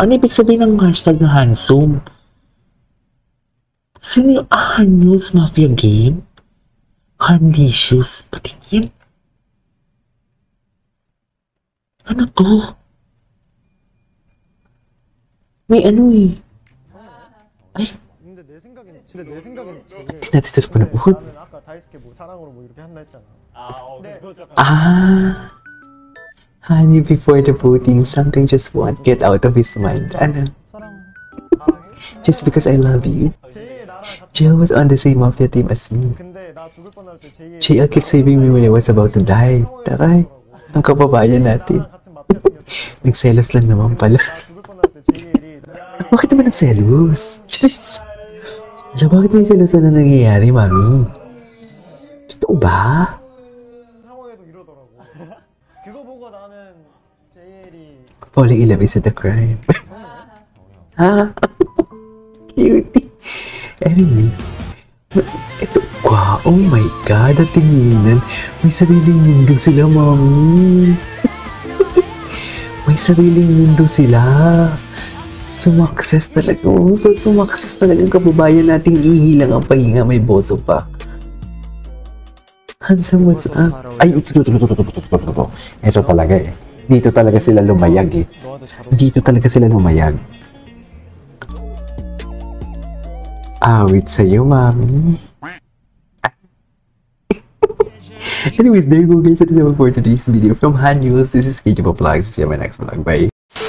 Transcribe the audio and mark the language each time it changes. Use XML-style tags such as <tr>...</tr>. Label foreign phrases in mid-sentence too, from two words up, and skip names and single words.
<tl>Ano ibig sabihin ng hashtag na handsome? Sino yung Hanyuls Mafia Game? Hanlicious. Patingin. Ano to? May ano eh. Ay.</tl> <ko>근데 내 생각엔</ko> <tl>Hindi natin ito panood.</tl> <ko>나는 아까 다이스케 뭐 사랑으로 뭐 이렇게 한다 했잖아.</ko> <en>Honey, before the voting, something just won't get out of his mind.</en> <tl>Ano?</tl> <en>Just because I love you. Jill was on the same mafia team as me.</en> <ko>근데 나 죽을 뻔할 때 제이의</ko> <en>JL kept saving me when I was about to die.</en> <tl>Taray, ang kababayan natin.</tl> <ko>같은 마피아 생겼어.</ko> <tl>Nagselos lang naman pala.</tl> <ko>나 죽을 뻔할 때 제이엘이</ko> <tl>Bakit naman nagselos? Jeez. Alam, bakit may selosan na nangyayari, mami? Totoo ba?</tl> <ko>상황에도 이러더라고. 그거 보고 나는 제이엘이</ko> <en>Falling in love isn't a crime.</en> <tl>Ha? Cutie. Anyways. Ito, wow,</tl> <en>oh my God,</en> <tl>at tinginan. May sariling mundo sila, mami. May sariling mundo sila. Sumakses talaga. Sumakses talaga ang kababayan nating ihilang ang pahinga, may boso pa.</tl> <en>Handsome, what's up?</en> <tl>Ay, ito. Ito talaga eh. Dito talaga sila lumayag eh. Dito talaga sila lumayag. Awit sa'yo, mami.</tl> <en>Anyways, there you go guys. That's it for today's video from Hanyuls. This is KJ Vlogs. See you in my next vlog. Bye.</en>